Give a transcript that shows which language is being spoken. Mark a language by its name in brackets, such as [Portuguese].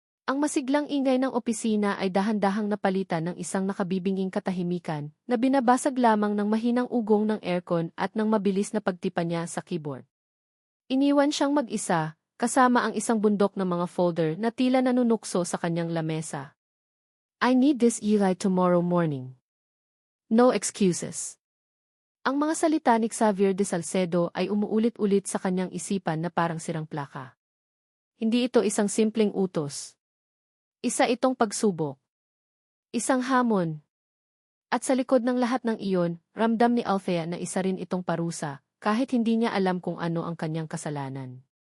[Filipino] Ang masiglang ingay ng opisina ay dahan-dahang napalitan ng isang nakabibinging katahimikan na binabasag lamang ng mahinang ugong ng aircon at ng mabilis na pagtipa niya sa keyboard. Iniwan siyang mag-isa, kasama ang isang bundok ng mga folder na tila nanunukso sa kanyang lamesa. [English] I need this Eli tomorrow morning. No excuses. [Filipino] Ang mga salita ni Xavier de Salcedo ay umuulit-ulit sa kanyang isipan na parang sirang plaka. Hindi ito isang simpleng utos. Isa itong pagsubok. Isang hamon. At sa likod ng lahat ng iyon, ramdam ni Althea na isa rin itong parusa, kahit hindi niya alam kung ano ang kanyang kasalanan.